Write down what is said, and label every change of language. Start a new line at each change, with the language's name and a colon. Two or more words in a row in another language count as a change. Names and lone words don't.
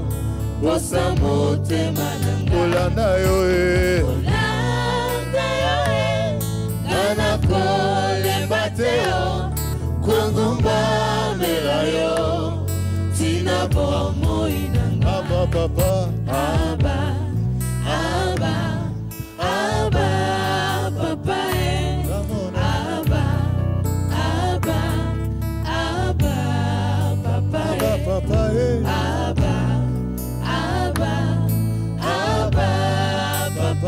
Lingala: Posa motema nanga. Kolanda yoe. Kolanda yoe. Gana kolemba teo. Kongumba mela yo. Tina bomo inanga. Abba, papa. Abba, Abba, Abba, papa.
English: Come on.
Lingala: Abba, Abba, Abba, papa. Abba, papa. Abba, Abba, Abba, papa.